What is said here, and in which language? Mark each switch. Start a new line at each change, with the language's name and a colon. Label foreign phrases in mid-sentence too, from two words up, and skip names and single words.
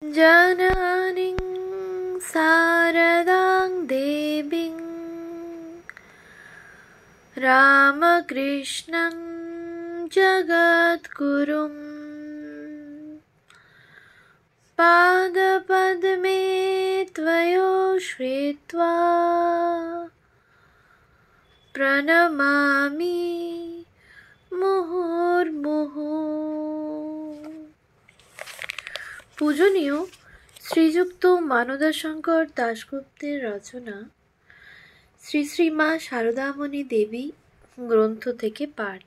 Sanskrit: जननीं शारदां देवीं रामकृष्णं जगद्गुरुं पादपद्मे त्वयो श्रित्वा प्रणमामि মুহুর্মুহু।
Bangla: পূজনীয় শ্রীযুক্ত মানদাশঙ্কর দাশগুপ্তের রচনা শ্রী শ্রী মা শারদামণি দেবী গ্রন্থ থেকে পাঠ।